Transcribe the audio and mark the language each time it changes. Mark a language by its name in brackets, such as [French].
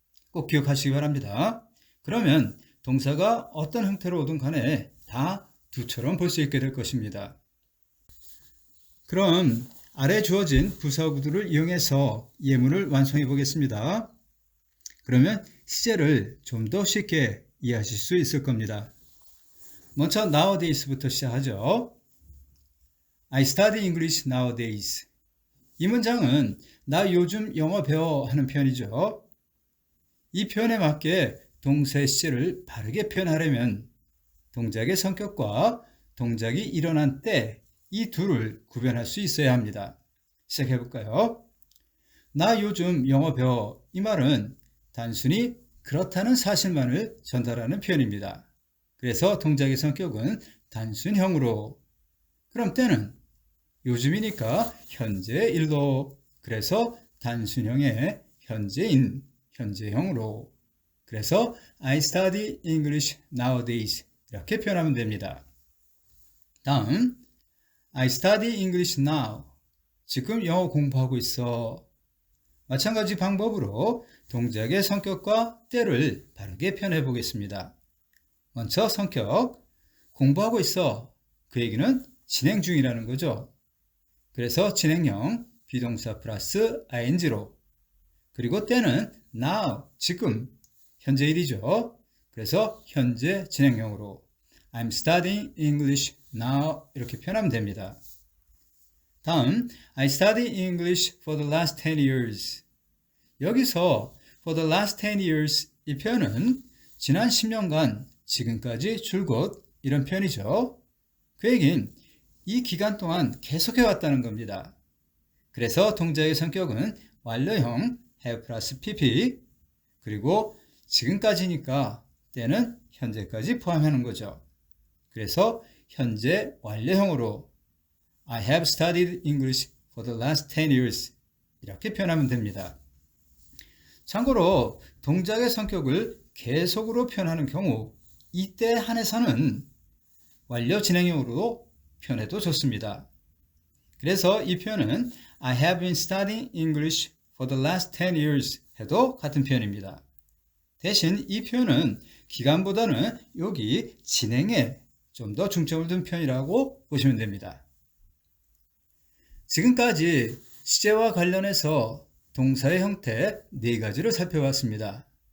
[Korean] 꼭 기억하시기 바랍니다. 그러면 동사가 어떤 형태로 오든 간에 다 두처럼 볼 수 있게 될 것입니다. 그럼 아래 주어진 부사구들을 이용해서 예문을 완성해 보겠습니다. 그러면 시제를 좀 더 쉽게 이해하실 수 있을 겁니다. 먼저 nowadays부터 시작하죠. [English] I study English nowadays. [Korean] 이 문장은 나 요즘 영어 배워 하는 표현이죠. 이 표현에 맞게 동사의 시제를 바르게 표현하려면 동작의 성격과 동작이 일어난 때 이 둘을 구별할 수 있어야 합니다. 시작해 볼까요? 나 요즘 영어 배워. 이 말은 단순히 그렇다는 사실만을 전달하는 표현입니다. 그래서 동작의 성격은 단순형으로. 그럼 때는 요즘이니까 현재 일로. 그래서 단순형의 현재인, 현재형으로. 그래서 [English] I study English nowadays [Korean] 이렇게 표현하면 됩니다. [English] 다음 I study English now. [Korean] 지금 영어 공부하고 있어. 마찬가지 방법으로 동작의 성격과 때를 바르게 표현해 보겠습니다. 먼저 성격, 공부하고 있어. 그 얘기는 진행 중이라는 거죠. 그래서 진행형 비동사 플러스 ing로 그리고 때는 now, 지금, 현재일이죠. 그래서 현재 진행형으로 [English] I'm studying English now [Korean] 이렇게 표현하면 됩니다. [English] 다음 I study English for the last 10 years. [Korean] 여기서 [English] for the last 10 years [Korean] 이 표현은 지난 10년간 지금까지 줄곧 이런 표현이죠. 그 얘기는 이 기간 동안 계속해 왔다는 겁니다. 그래서 동작의 성격은 완료형 have 플러스 pp 그리고 지금까지니까 때는 현재까지 포함하는 거죠. 그래서 현재 완료형으로 [English] I have studied English for the last 10 years [Korean] 이렇게 표현하면 됩니다. 참고로 동작의 성격을 계속으로 표현하는 경우 이때 한해서는 완료 진행형으로 표현해도 좋습니다. 그래서 이 표현은 [English] I have been studying English for the last 10 years [Korean] 해도 같은 표현입니다. 대신 이 표현은 기간보다는 여기 진행에 좀 더 중점을 둔 표현이라고 보시면 됩니다. 지금까지 시제와 관련해서 동사의 형태 4가지를 살펴봤습니다.